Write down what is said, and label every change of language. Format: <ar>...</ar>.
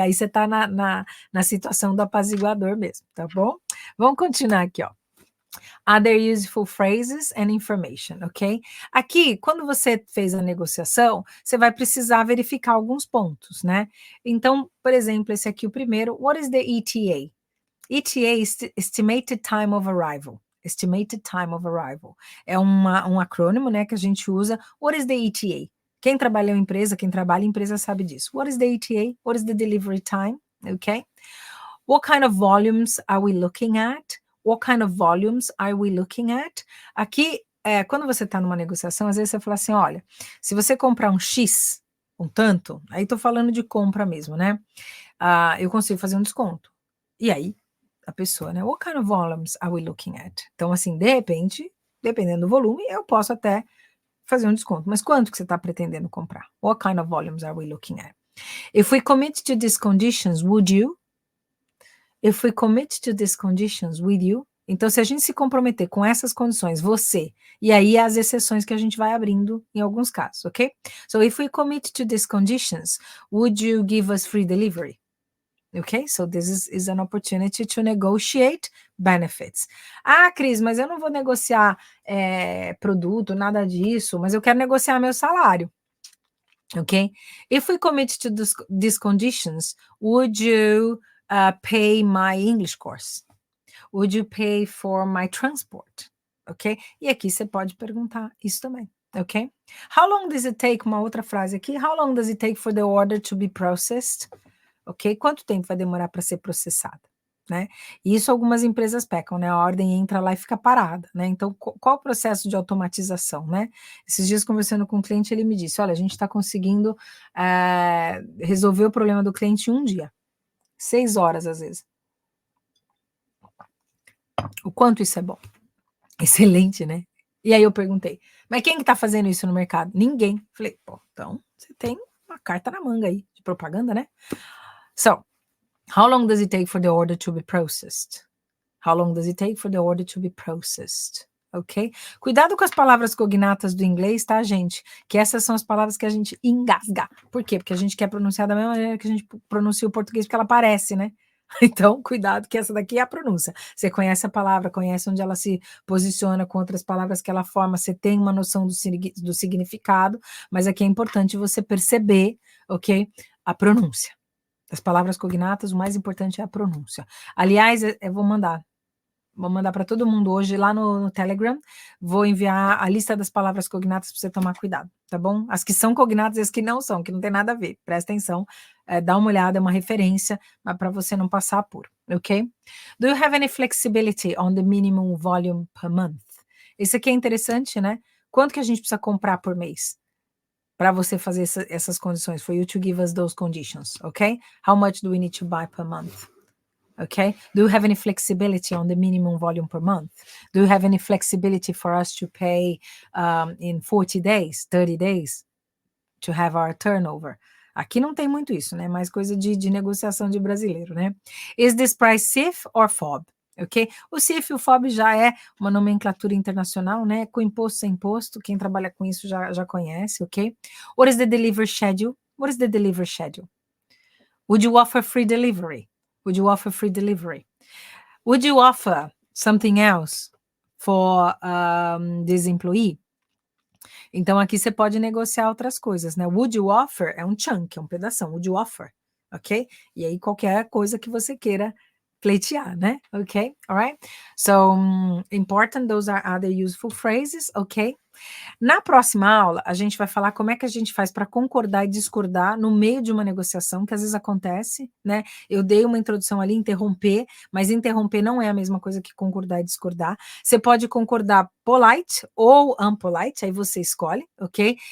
<pt>Aí você está na situação do apaziguador mesmo, tá bom? Vamos continuar aqui, ó.</pt> <en>Other useful phrases and information,</en> <pt>ok? Aqui, quando você fez a negociação, você vai precisar verificar alguns pontos, né? Então, por exemplo, esse aqui, o primeiro,</pt> <en>what is the ETA? ETA is Estimated Time of Arrival. Estimated Time of Arrival.</en> <pt>É um acrônimo, né, que a gente usa.</pt> <en>What is the ETA?</en> <pt>Quem trabalha em empresa sabe disso.</pt> <en>What is the ETA? What is the delivery time? Okay? What kind of volumes are we looking at? What kind of volumes are we looking at?</en> <pt>Aqui, quando você está numa negociação, às vezes você fala assim, olha, se você comprar um X, um tanto, aí estou falando de compra mesmo, né? Eu consigo fazer um desconto. E aí, a pessoa, né?</pt> <en>What kind of volumes are we looking at?</en> <pt>Então, assim, de repente, dependendo do volume, eu posso até fazer um desconto. Mas quanto que você está pretendendo comprar?</pt> <en>What kind of volumes are we looking at? If we commit to these conditions, would you? If we commit to these conditions with you,</en> <pt>então se a gente se comprometer com essas condições, você, e aí as exceções que a gente vai abrindo em alguns casos, ok?</pt> <en>So if we commit to these conditions, would you give us free delivery? Okay, so this is an opportunity to negotiate benefits.</en> <pt>Cris, mas eu não vou negociar produto, nada disso, mas eu quero negociar meu salário.</pt> <en>Okay, if we commit to these conditions, would you pay my English course? Would you pay for my transport? Ok?</en> <pt>E aqui você pode perguntar isso também.</pt> <en>Ok? How long does it take?</en> <pt>Uma outra frase aqui.</pt> <en>How long does it take for the order to be processed? Ok?</en> <pt>Quanto tempo vai demorar para ser processada? Né? E isso algumas empresas pecam, né? A ordem entra lá e fica parada, né? Então, qual o processo de automatização, né? Esses dias, conversando com um cliente, ele me disse, olha, a gente está conseguindo resolver o problema do cliente em um dia. 6 horas, às vezes. O quanto isso é bom. Excelente, né? E aí eu perguntei, mas quem que tá fazendo isso no mercado? Ninguém. Falei, pô, então você tem uma carta na manga aí, de propaganda, né?</pt> <en>So, how long does it take for the order to be processed? How long does it take for the order to be processed? Ok?</en> <pt>Cuidado com as palavras cognatas do inglês, tá, gente? Que essas são as palavras que a gente engasga. Por quê? Porque a gente quer pronunciar da mesma maneira que a gente pronuncia o português, porque ela parece, né? Então, cuidado que essa daqui é a pronúncia. Você conhece a palavra, conhece onde ela se posiciona com outras palavras que ela forma, você tem uma noção do significado, mas aqui é importante você perceber, ok? A pronúncia. Das palavras cognatas, o mais importante é a pronúncia. Aliás, eu vou mandar para todo mundo hoje lá no Telegram, vou enviar a lista das palavras cognatas para você tomar cuidado, tá bom? As que são cognatas e as que não são, que não tem nada a ver, presta atenção, dá uma olhada, é uma referência, mas para você não passar por, ok? Do you have any flexibility on the minimum volume per month? Esse aqui é interessante, né? Quanto que a gente precisa comprar por mês? Para você fazer essas condições,</pt> <en>for you to give us those conditions, ok? How much do we need to buy per month? Okay. Do you have any flexibility on the minimum volume per month? Do you have any flexibility for us to pay in 40 days, 30 days to have our turnover?</en> <pt>Aqui não tem muito isso, né? Mais coisa de negociação de brasileiro, né?</pt> <en>Is this price safe or FOB?</en> <pt>ok? O CIF e o FOB já é uma nomenclatura internacional, né? Com imposto, sem imposto, quem trabalha com isso já conhece, ok?</pt> <en>What is the delivery schedule? What is the delivery schedule? Would you offer free delivery? Would you offer free delivery? Would you offer something else for this employee?</en> <pt>Então, aqui você pode negociar outras coisas, né?</pt> <en>Would you offer</en> <pt>é um chunk, é um pedação. Would you offer? Ok? E aí, qualquer coisa que você queira pleitear, né?</pt> <en>Ok? Alright? So, important, those are other useful phrases, ok?</en> <pt>Na próxima aula, a gente vai falar como é que a gente faz para concordar e discordar no meio de uma negociação, que às vezes acontece, né? Eu dei uma introdução ali, interromper, mas interromper não é a mesma coisa que concordar e discordar. Você pode concordar polite ou unpolite, aí você escolhe, ok?</pt>